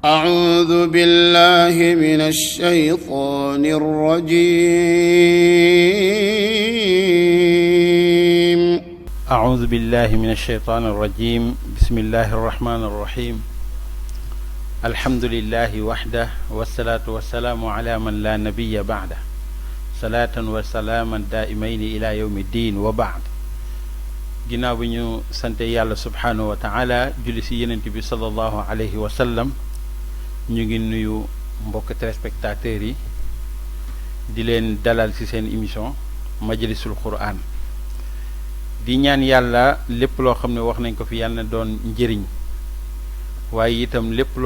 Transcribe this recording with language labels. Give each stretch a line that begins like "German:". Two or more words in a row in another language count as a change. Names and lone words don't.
Arabic: أعوذ بالله من الشيطان الرجيم أعوذ بالله من الشيطان الرجيم بسم الله الرحمن الرحيم الحمد لله وحده والصلاة والسلام على من لا نبي بعده صلاة وسلاما دائمين إلى يوم الدين وبعد
Wolof: ginnaaw bi ñu sante yàlla
Arabic: سبحانه وتعالى
Wolof: julli si yenent bi
Arabic: صلى الله عليه وسلم ñu
Wolof: ngi nuyu mbokk téléspectateurs yi di leen dalal ci seen émission majlisul quran di ñaan yàlla lépp loo xam ne wax nañ ko fi yàlla na doon njëriñ waaye itam lépp loo